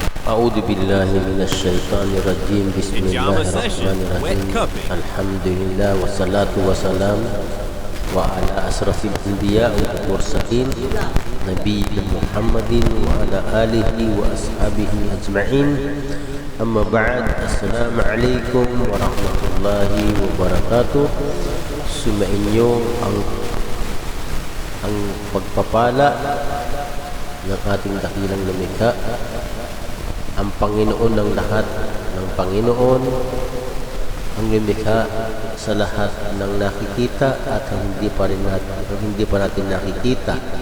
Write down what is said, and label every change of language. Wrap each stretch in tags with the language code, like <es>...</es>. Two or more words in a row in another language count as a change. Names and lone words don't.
<ar>أعوذ بالله من الشيطان الرجيم بسم الله الرحمن الرحيم الحمد لله والصلاة والسلام وعلى أشرف الأنبياء والمرسلين نبينا محمد وعلى آله وأصحابه أجمعين أما بعد السلام عليكم ورحمة الله وبركاته.</ar> <tl>Sumainyo ang pagpapala ng ating dakilang lumikha, ang Panginoon ng lahat ng Panginoon, ang lumikha sa lahat ng nakikita at hindi pa natin nakikita.</tl>